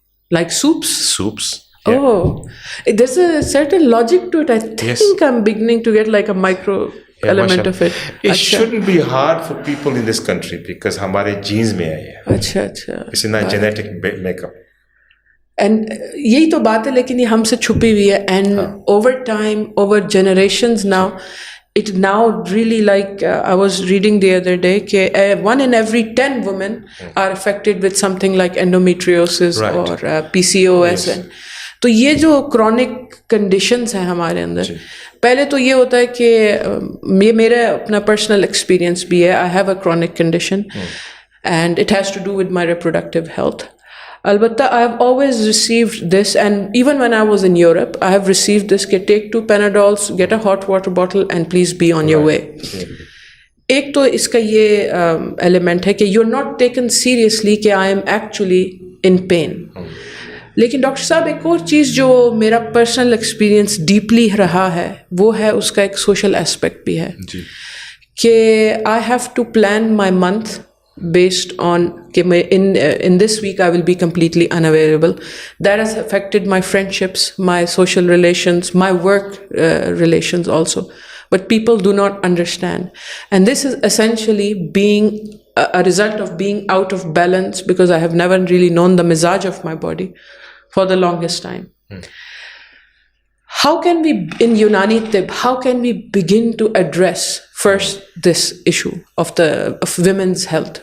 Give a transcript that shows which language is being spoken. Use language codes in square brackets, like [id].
[en] Like soups? Soups. Yeah. Oh, there's a certain logic to it. I think I'm beginning to get like a micro element of it. It shouldn't be hard for people in this country because [ur] ہمارے genes میں آئی ہے. اچھا اچھا. [en] It's in our genetic makeup. [ur] And یہی تو بات ہے, لیکن یہ ہم سے چھپی ہوئی ہے. [en] And over time, over generations now, it now really like I was reading the other day کہ 1 in every 10 women are affected with something like endometriosis or PCOS. [ur] تو یہ جو کرونک کنڈیشنز ہیں ہمارے اندر, پہلے تو یہ ہوتا ہے کہ یہ میرا اپنا پرسنل ایکسپیرئنس بھی ہے. [en] I have a chronic condition and it has to do with my reproductive health. البتہ I have always received this, and even when I was in Europe I have received this کہ take 2 Panadols, get a hot water bottle and please be on your way. [ur] ایک تو اس کا یہ element ہے کہ [en] You are not taken seriously کہ I am actually in pain. [ur] لیکن doctor صاحب ایک اور چیز جو میرا پرسنل ایکسپیرئنس ڈیپلی رہا ہے, وہ ہے اس کا ایک سوشل اسپیکٹ بھی ہے کہ [en] I have to plan my month based on [ur] کہ میں [en] In this week I will be completely unavailable. That has affected my friendships, my social relations, my work relations also. But people do not understand. And this is essentially being a result of being out of balance, because I have never really known the mizaj of my body for the longest time. How can we, in Unani Tib, how can we begin to address first this issue of women's health?